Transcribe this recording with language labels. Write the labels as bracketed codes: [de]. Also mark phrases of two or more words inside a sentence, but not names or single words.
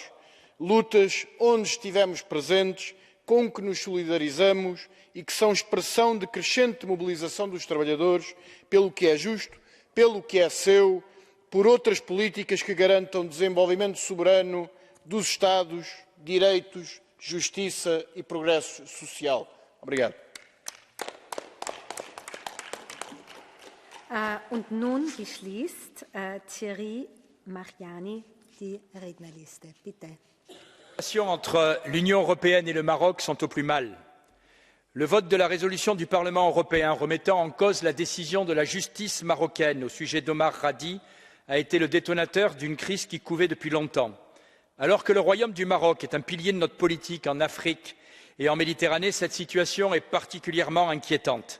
[pt] Lutas onde estivemos presentes, com que nos solidarizamos e que são expressão de crescente mobilização dos trabalhadores pelo que é justo, pelo que é seu, por outras políticas que garantam desenvolvimento soberano dos Estados, direitos, justiça e progresso social. Obrigado. [de] Und nun beschließt Thierry Mariani die Rednerliste. Bitte. [fr] Les relations entre l'Union européenne et le Maroc sont au plus mal. Le vote de la résolution du Parlement européen remettant en cause la décision de la justice marocaine au sujet d'Omar Radi a été le détonateur d'une crise qui couvait depuis longtemps. Alors que le Royaume du Maroc est un pilier de notre politique en Afrique et en Méditerranée, cette situation est particulièrement inquiétante.